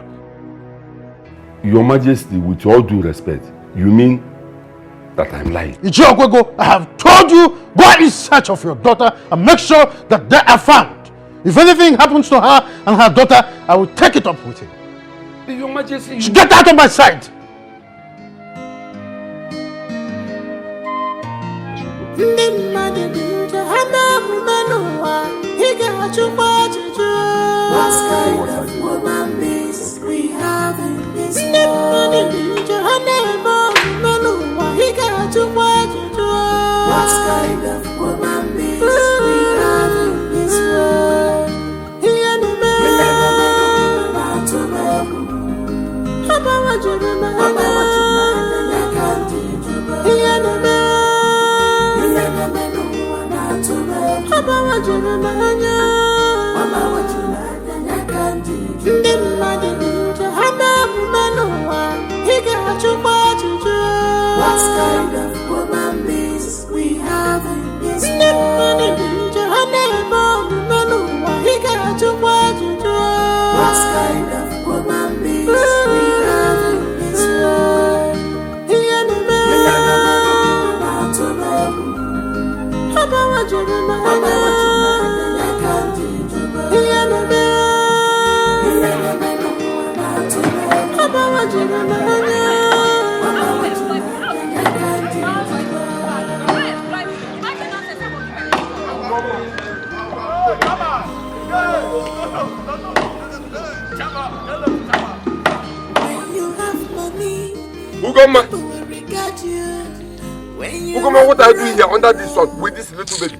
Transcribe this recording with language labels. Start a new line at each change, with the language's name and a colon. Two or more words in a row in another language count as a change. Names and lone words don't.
English: Your Majesty, with all due respect, you mean that I'm lying? Ichie Okwego, I have told you, go in search of your daughter and make sure that they are found. If anything happens to her and her daughter, I will take it up with him. Your Majesty, get out of my sight!
Igbo: Ndị mmadụ dị njọ, ha na-emume n'ụwa, ị ga-achụkwa ajụjụ.
English: What kind of woman is we have in this world?
Igbo: Ndị mmadụ dị njọ, ha na-eme omume n'ụwa, ị ga-achụkwa ajụjụ.
English: What kind of woman is we have in this world?
Igbo: Ihe na-eme na-atụba egwu. Ha gbawajuru n'anya ya ka ndị juba. Ihe na-eme ndị mmadụ dị njọ, ha na-emume n'ụwa, ị ga-achụkwa ajụjụ.
English: What kind of woman is we have in this world?
Igbo: Ndị mmadụ dị njọ, ha na-eme omume n'ụwa, ị ga-achụkwa ajụjụ.
English: What kind of woman is we have in this world?
Igbo: Ihe na-eme na-atụba egwu. Ha gbawajuru n'anya ya ka ndị juba. Ihe na-eme na-atụba egwu. Ha gbawajuru n'anya ya ka ndị juba.
English: When you have money, Ugoma, people will regard you. Ugoma, what are you doing here under this sun with this little baby?